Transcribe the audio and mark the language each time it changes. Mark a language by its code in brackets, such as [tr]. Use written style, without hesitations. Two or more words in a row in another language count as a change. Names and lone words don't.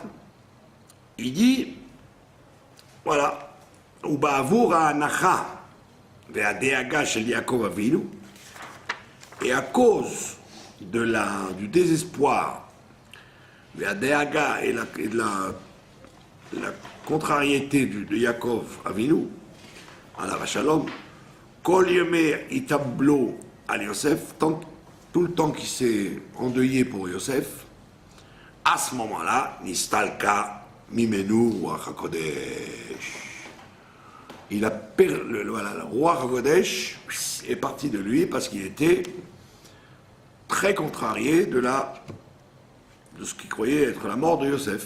[fr] Il dit, voilà, [he] Uba'avour ha'anacha ve'hadeaga shel Yaakov Avinu, [fr] et à cause du désespoir, ve'hadeaga et de la contrariété de Yaakov Avinu, [he] alav shalom, kol yemei itablo al [fr] Yosef, tout le temps qu'il s'est endeuillé pour Yosef, à ce moment-là, [he] Nistalka Mimenu Ruach HaKodesh. [fr] Il a le [he] Ruach HaKodesh [fr] est parti de lui parce qu'il était très contrarié de ce qu'il croyait être la mort de Yosef.